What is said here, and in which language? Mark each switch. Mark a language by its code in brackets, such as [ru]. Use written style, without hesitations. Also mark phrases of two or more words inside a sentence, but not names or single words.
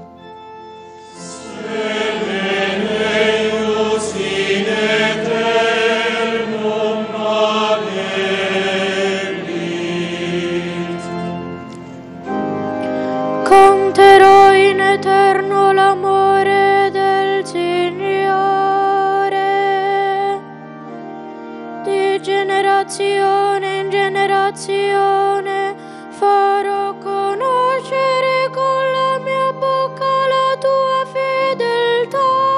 [la] Semene eius in aeternum manebit. [it] Conterò in eterno l'amore del Signore, di generazione in generazione farò conoscere con la mia bocca la tua fedeltà,